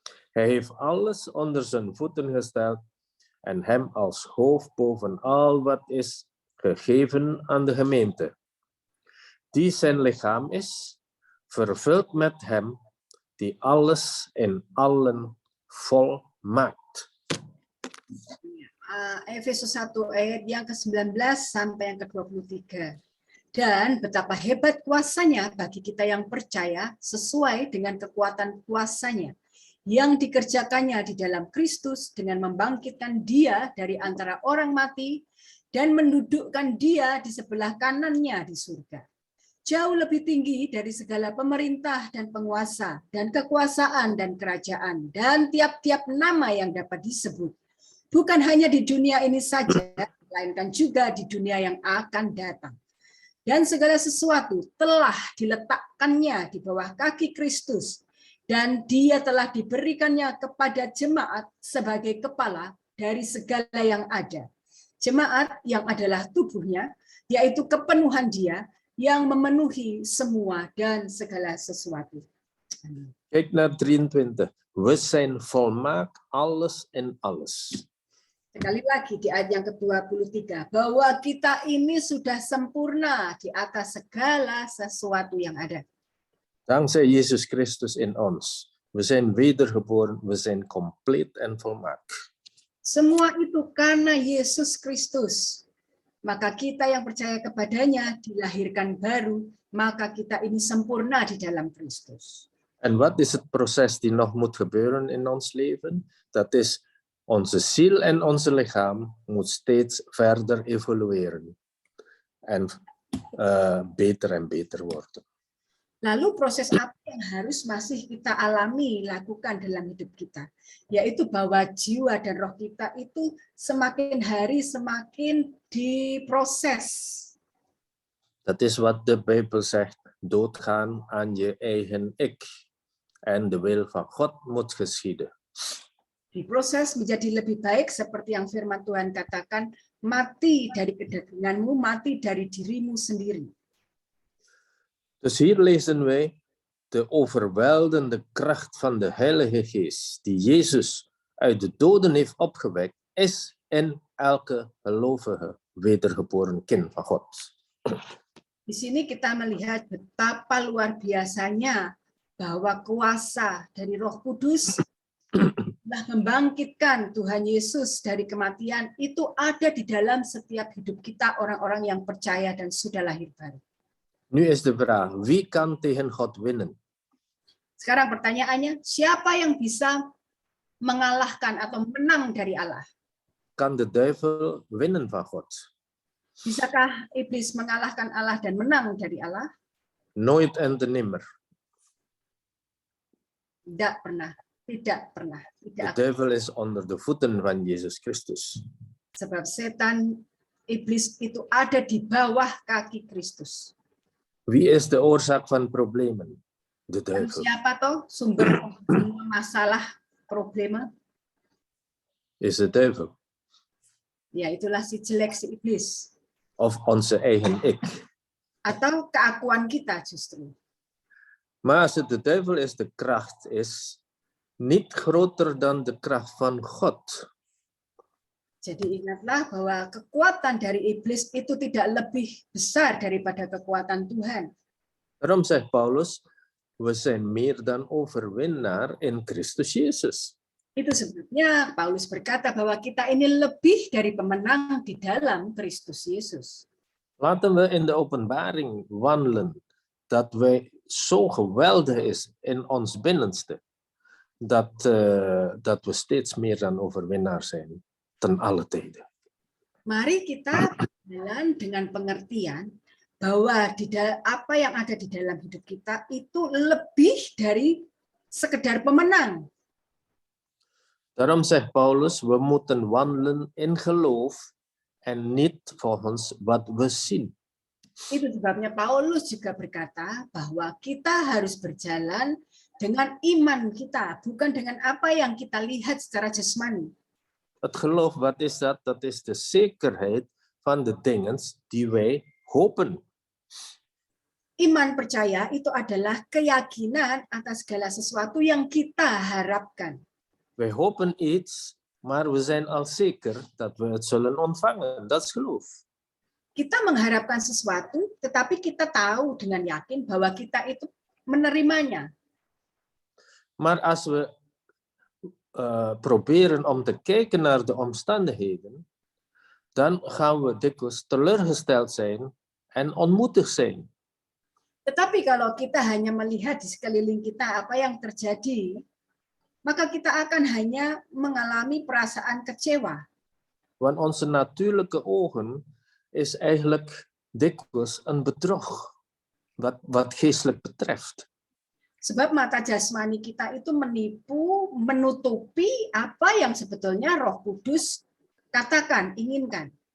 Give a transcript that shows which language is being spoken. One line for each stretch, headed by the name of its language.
Dutch: Hij heeft alles onder zijn voeten gesteld en hem als hoofd boven al wat is gegeven aan de gemeente, die zijn lichaam is, vervuld met hem, die alles in allen volmaakt.
Indonesian: Efesus 1 ayat yang ke-19 sampai yang ke-23. Dan betapa hebat kuasanya bagi kita yang percaya sesuai dengan kekuatan kuasanya yang dikerjakannya di dalam Kristus dengan membangkitkan dia dari antara orang mati dan mendudukkan dia di sebelah kanannya di surga. Jauh lebih tinggi dari segala pemerintah dan penguasa dan kekuasaan dan kerajaan dan tiap-tiap nama yang dapat disebut. Bukan hanya di dunia ini saja, melainkan juga di dunia yang akan datang. Dan segala sesuatu telah diletakkannya di bawah kaki Kristus, dan dia telah diberikannya kepada jemaat sebagai kepala dari segala yang ada. Jemaat yang adalah tubuhnya, yaitu kepenuhan dia yang memenuhi semua dan segala sesuatu.
Dutch: Kijk naar 23. We zijn volmaakt alles in alles.
Indonesian: Sekali lagi di ayat yang ke-23, bahwa kita ini sudah sempurna di atas segala sesuatu yang ada.
Dutch: Dankzij Jezus Christus in ons. We zijn wedergeboren, we zijn compleet en volmaakt.
Indonesian: Semua itu karena Yesus Kristus. Maka kita yang percaya kepadanya dilahirkan baru, maka kita ini sempurna di dalam Kristus.
Dutch: En wat is het proces die nog moet gebeuren in ons leven? Dat is onze ziel en onze lichaam moet steeds verder evolueren en beter en beter worden.
Indonesian: Lalu proses apa yang harus masih kita alami, lakukan dalam hidup kita? Yaitu bahwa jiwa dan roh kita itu semakin hari semakin diproses.
Dutch: Dat is wat de Bijbel zegt, doodgaan aan je eigen ik. En de wil van God moet geschieden.
Indonesian: Diproses menjadi lebih baik seperti yang firman Tuhan katakan, mati dari kedaginganmu, mati dari dirimu sendiri.
Dutch: Dus hier lezen wij de overweldigende kracht van de Heilige Geest, die Jezus uit de doden heeft opgewekt, is in elke gelovige wedergeboren kind van God.
Indonesian: Di sini kita melihat betapa luar biasanya bahwa kuasa dari Roh Kudus telah membangkitkan Tuhan Yesus dari kematian itu ada di dalam setiap hidup kita orang-orang yang percaya dan sudah lahir baru.
Dutch: Nu is de vraag, wie kan tegen God winnen?
Indonesian: Sekarang pertanyaannya, siapa yang bisa mengalahkan atau menang dari Allah?
Dutch: Kan de duivel winnen van God?
Indonesian: Bisakah iblis mengalahkan Allah dan menang dari Allah?
Dutch: Nooit en te nimmer.
Indonesian: Tidak pernah. Tidak pernah.
Dutch: De duivel is onder de voeten van Jezus Christus.
Indonesian: Sebab setan, iblis itu ada di bawah kaki Kristus.
Dutch: Wie is de oorzaak van problemen? De
Indonesian: Dan
Dutch: duivel.
Indonesian: siapa toh sumber masalah problema?
Dutch: Is de duivel.
Indonesian: Ya, itulah si jelek, si iblis.
Dutch: Of onze eigen ik.
Indonesian: Atau keakuan kita justru.
Dutch: Maar als het de duivel is, de kracht is, niet groter dan de kracht van God.
Indonesian: Jadi ingatlah bahwa kekuatan dari iblis itu tidak lebih besar daripada kekuatan Tuhan.
Dutch: Daarom zegt Paulus, we zijn meer dan overwinnaar in Christus Jezus.
Indonesian: Itu sebabnya Paulus berkata bahwa kita ini lebih dari pemenang di dalam Kristus Yesus.
Dutch: Laten we in de openbaring wandelen dat wij zo geweldig is in ons binnenste, dat we steeds meer dan overwinnaar zijn ten alle tijden.
Indonesian: Mari kita berjalan dengan pengertian bahwa apa yang ada di dalam hidup kita itu lebih dari sekedar pemenang.
Dutch: Daarom zegt Paulus, we moeten wandelen in geloof en niet volgens wat we zien.
Indonesian: Itu sebabnya Paulus juga berkata bahwa kita harus berjalan dengan iman kita, bukan dengan apa yang kita lihat secara jasmani.
Dutch: Het geloof, wat is dat? Dat is de zekerheid van de dingen die wij hopen.
Indonesian: Iman percaya itu adalah keyakinan atas segala sesuatu yang kita harapkan.
Dutch: Wij hopen iets, maar we zijn al zeker dat we het zullen ontvangen. Dat is geloof.
Indonesian: Kita mengharapkan sesuatu, tetapi kita tahu dengan yakin bahwa kita itu menerimanya.
Dutch: Maar als we proberen om te kijken naar de omstandigheden, dan gaan we dikwijls teleurgesteld zijn en onmoedig zijn.
Indonesian: Tetapi kalau kita hanya melihat di sekeliling kita apa yang terjadi, maka kita akan hanya mengalami perasaan kecewa.
Dutch: Want onze natuurlijke ogen is eigenlijk dikwijls een bedrog, wat geestelijk betreft.
Indonesian: Sebab mata jasmani kita itu menipu, menutupi apa yang sebetulnya Roh Kudus katakan, inginkan.